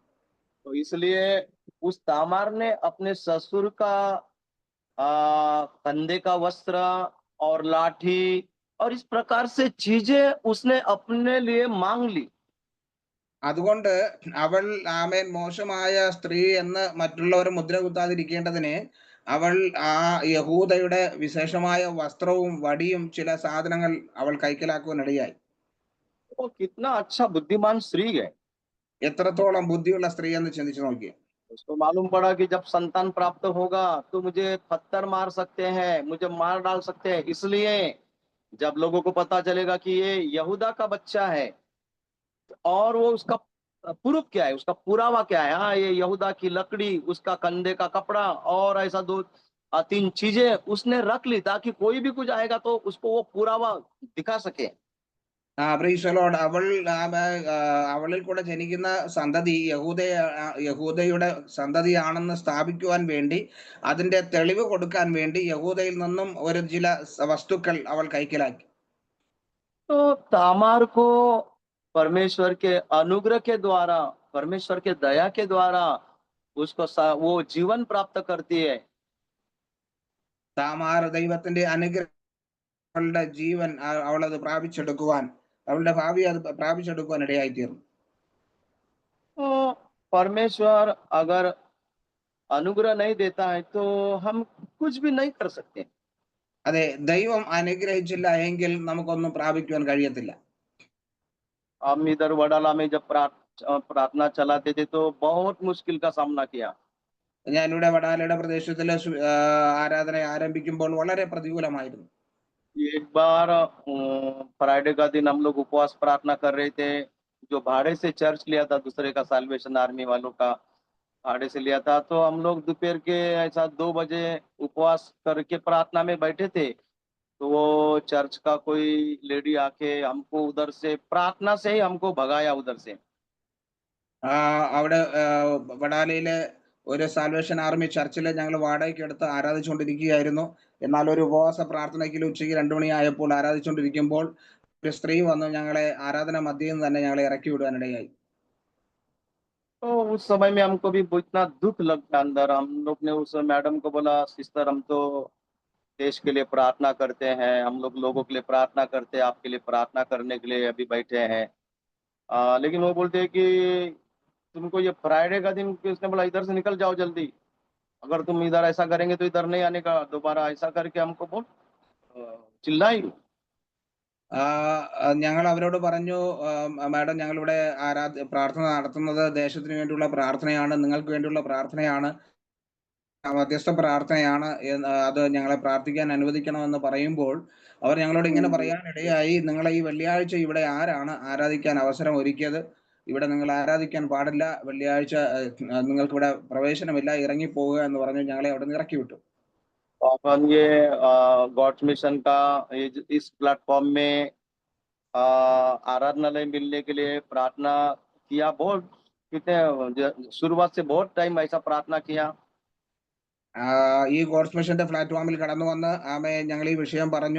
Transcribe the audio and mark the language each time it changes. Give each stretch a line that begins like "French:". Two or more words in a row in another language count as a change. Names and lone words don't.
Hindi: तो इसलिए उस तामार ने अपने ससुर का कंधे का वस्त्र और लाठी और इस प्रकार से चीजें उसने अपने लिए मांग ली.
Malayalam: അതുകൊണ്ട് അവൾ ആമേൻ മോശമായ സ്ത്രീ എന്ന് മറ്റുള്ളവർ മുദ്ര കുത്താതിരിക്കേണ്ടതിന് അവൾ ആ യഹൂദയുടെ വിശേഷമായ വസ്ത്രവും വടിയും ചില സാധനങ്ങൾ അവൾ കൈക്കലാക്കുവാനിടയായി.
Hindi: वो कितना अच्छा बुद्धिमान स्त्री है.
Malayalam: എത്രത്തോളം ബുദ്ധിയുള്ള സ്ത്രീ എന്ന് ചിന്തിച്ചു നോക്കി.
Hindi: उसको मालूम पड़ा कि जब संतान प्राप्त होगा तो मुझे पत्थर मार सकते हैं, मुझे मार डाल सकते हैं, इसलिए जब लोगों को पता चलेगा कि ये यहूदा का बच्चा है और वो उसका प्रूफ क्या है, उसका पुरावा क्या है, हाँ ये यहूदा की लकड़ी, उसका कंधे का कपड़ा और ऐसा दो तीन चीजें उसने रख ली ताकि कोई भी कुछ आएगा तो उसको वो पुरावा दिखा सके.
English: praise the Lord.
Malayalam: അവൾ അവളിൽ കൂടെ ജനിക്കുന്ന സന്തതി യഹൂദയുടെ സന്തതിയാണെന്ന് സ്ഥാപിക്കുവാൻ വേണ്ടി, അതിന്റെ തെളിവ് കൊടുക്കാൻ വേണ്ടി യഹൂദയിൽ നിന്നും ഒരു ചില വസ്തുക്കൾ അവൾ കൈക്കലാക്കി.
Hindi: तो तामार को परमेश्वर के अनुग्रह के द्वारा, परमेश्वर के दया के द्वारा उसको वो जीवन प्राप्त करती है.
Malayalam: താമാർ ദൈവത്തിന്റെ അനുഗ്രഹങ്ങളുടെ ജീവൻ അവളത് പ്രാപിച്ചെടുക്കുവാൻ, അവളുടെ ഭാവി അത് പ്രാപിച്ചെടുക്കുവാൻ ഇടയായി തീർന്നു.
Hindi: तो परमेश्वर अगर अनुग्रह नहीं देता है तो हम कुछ भी नहीं कर सकते.
Malayalam: അതെ, ദൈവം അനുഗ്രഹിച്ചില്ല എങ്കിൽ നമുക്കൊന്നും പ്രാപിക്കുവാൻ കഴിയത്തില്ല.
Hindi: हम इधर वडाला में जब प्रार्थना चलाते थे तो बहुत मुश्किल का सामना किया.
Malayalam: ഞാനിവിടെ വടാലയുടെ പ്രദേശത്തിലെ ആരാധന ആരംഭിക്കുമ്പോൾ വളരെ പ്രതികൂലമായിരുന്നു.
Hindi: एक बार फ्राइडे का दिन हम लोग उपवास प्रार्थना कर रहे थे. जो भाड़े से चर्च लिया था, दूसरे का साल्वेशन आर्मी वालों का भाड़े से लिया था, तो हम लोग दोपहर के ऐसा 2 बजे उपवास करके प्रार्थना में बैठे थे. तो वो चर्च का कोई लेडी आके हमको उधर से प्रार्थना से ही हमको भगाया उधर से.
Malayalam: അവിടെ വടാലയിലെ ഒരു സാൽവേഷൻ ആർമി ചർച്ചിൽ ഞങ്ങൾ വാടകയ്ക്ക് എടുത്ത് ആരാധിച്ചുകൊണ്ടിരിക്കുകയായിരുന്നു. എന്നാൽ ഒരു ഉപവാസ പ്രാർത്ഥനയ്ക്ക് ഉച്ചയ്ക്ക് 2 മണിയായപ്പോൾ ആരാധിച്ചുകൊണ്ടിരിക്കുമ്പോൾ ഒരു സ്ത്രീ വന്ന് ഞങ്ങളെ ആരാധന മധ്യയിൽ നിന്ന് തന്നെ ഞങ്ങളെ ഇറക്കി വിടുവാനിടയായി.
Hindi: तो उस समय में हमको भी इतना दुख लगता अंदर. हम लोग ने उस मैडम को बोला, सिस्टर हम तो देश के लिए प्रार्थना करते हैं, हम लोग लोगों के लिए प्रार्थना करते हैं, आपके लिए प्रार्थना करने के लिए अभी बैठे हैं. लेकिन वो बोलते हैं कि तुमको ये फ्राइडे का दिन, उसने बोला इधर से निकल जाओ जल्दी, अगर तुम इधर ऐसा करेंगे तो इधर नहीं आने का दोबारा, ऐसा करके हमको बहुत चिल्लाई.
Malayalam: ഞങ്ങൾ അവരോട് പറഞ്ഞു, മാഡം ഞങ്ങളിവിടെ പ്രാർത്ഥന നടത്തുന്നത് ദേശത്തിന് വേണ്ടിയുള്ള പ്രാർത്ഥനയാണ്, നിങ്ങൾക്ക് വേണ്ടിയുള്ള പ്രാർത്ഥനയാണ്, മധ്യസ്ഥ പ്രാർത്ഥനയാണ്, അത് ഞങ്ങളെ പ്രാർത്ഥിക്കാൻ അനുവദിക്കണമെന്ന് പറയുമ്പോൾ അവർ ഞങ്ങളോട് ഇങ്ങനെ പറയാനിടയായി, നിങ്ങളെ ഈ വെള്ളിയാഴ്ച ഇവിടെ ആരാണ് ആരാധിക്കാൻ അവസരം ഒരുക്കിയത്? ഇവിടെ നിങ്ങൾ ആരാധിക്കാൻ പാടില്ല, വെള്ളിയാഴ്ച നിങ്ങൾക്ക് ഇവിടെ പ്രവേശനമില്ല, ഇറങ്ങിപ്പോവുക എന്ന് പറഞ്ഞ് ഞങ്ങളെ അവിടെ നിന്ന് ഇറക്കി വിട്ടു.
Hindi: अपन ये गॉड्स मिशन का इस प्लेटफॉर्म में आराधनालय मिलने के लिए प्रार्थना किया. बहुत कितने शुरुआत से बहुत टाइम ऐसा प्रार्थना किया.
Malayalam: ഈ ഗോഡ്സ് മിഷന്റെ പ്ലാറ്റ്ഫോമിൽ കടന്നു വന്ന് ഞങ്ങൾ ഈ വിഷയം പറഞ്ഞു.